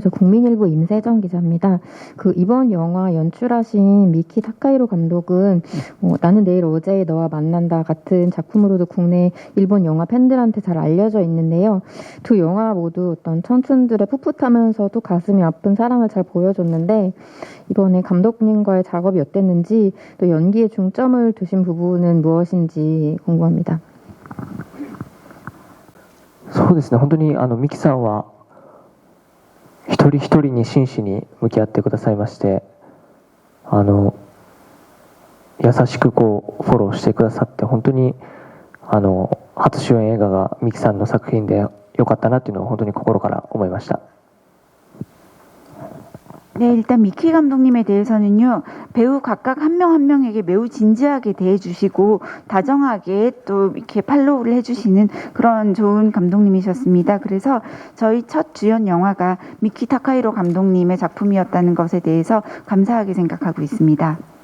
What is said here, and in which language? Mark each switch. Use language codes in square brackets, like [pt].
[ko] 저 국민일보 임세정 기자입니다. 이번 영화 연출하신 미키 타카히로 감독은 나는 내일 어제 너와 만난다 같은 작품으로도 국내 일본 영화 팬들한테 잘 알려져 있는데요. 두 영화 모두 어떤 청춘들의 풋풋하면서도 가슴이 아픈 사랑을 잘 보여줬는데 이번에 감독님과의 작업이 어땠는지, 또 연기에 중점을 두신 부분은 무엇인지 궁금합니다. [ja] そうですね、本当にミキさんは一人一人に真摯に向き合ってくださいまして、優しくこうフォローしてくださって、本当に初主演映画がミキさんの作品で良かったなっていうのを本当に心から思いました。 [ko] 네, 일단 미키 감독님에 대해서는요, 배우 각각 한 명 한 명에게 매우 진지하게 대해주시고 다정하게 또 이렇게 팔로우를 해주시는 그런 좋은 감독님이셨습니다. 그래서 저희 첫 주연 영화가 미키 타카히로 감독님의 작품이었다는 것에 대해서 감사하게 생각하고 있습니다.